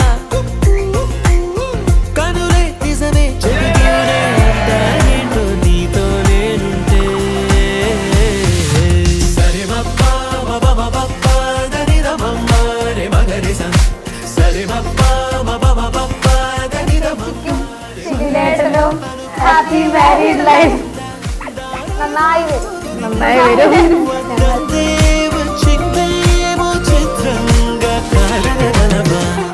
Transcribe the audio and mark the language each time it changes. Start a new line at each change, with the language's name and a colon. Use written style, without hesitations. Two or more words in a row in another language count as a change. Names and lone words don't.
Telugu: కనులే నిజమే చెబితూనే ఉంటాయేంటో నీతో నేనుంటే సరే మప్పా మబమబప్పా దనిదమమ్మ రే మగరిస సరే మప్పా మబమబప్పా దనిదమమ్మ
English: happy married life.
Malayalam: നന്നായി വരും.
Telugu: చిన్నేమో చిత్రంగా కారణమా